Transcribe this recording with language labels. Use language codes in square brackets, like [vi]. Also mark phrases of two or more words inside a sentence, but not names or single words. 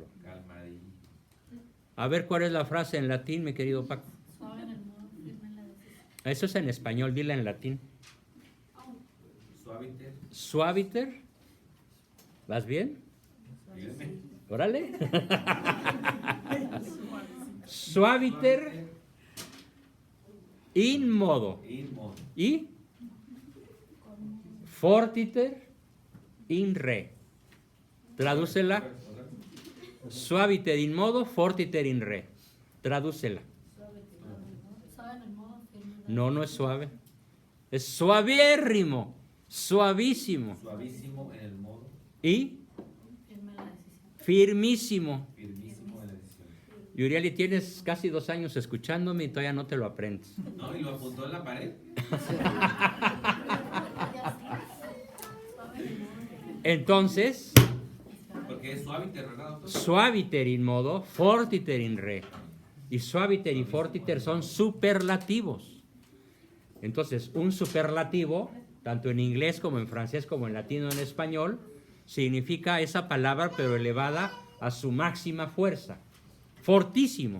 [es] Calmadito. A ver cuál es la frase en latín, mi querido Paco. Eso es en español, dila en latín. Suaviter. Suaviter. ¿Vas bien? Órale. [la] Suaviter in modo. Y fortiter in re. [es] Tradúcela. [la] Suaviter in modo, fortiter in re. [es] Tradúcela. No, no es suave. Es suavérrimo, suavísimo. Suavísimo en el modo, Y firmísimo. firmísimo en la decisión. Yurieli, tienes casi 2 años escuchándome y todavía no te lo aprendes. No, y lo apuntó en la pared. Entonces, Porque es suaviter, ¿verdad, doctor? [la] suaviter in modo, fortiter in re. [es] Y suaviter y fortiter son superlativos. Entonces, un superlativo, tanto en inglés como en francés, como en latino o en español, significa esa palabra pero elevada a su máxima fuerza. Fortísimo.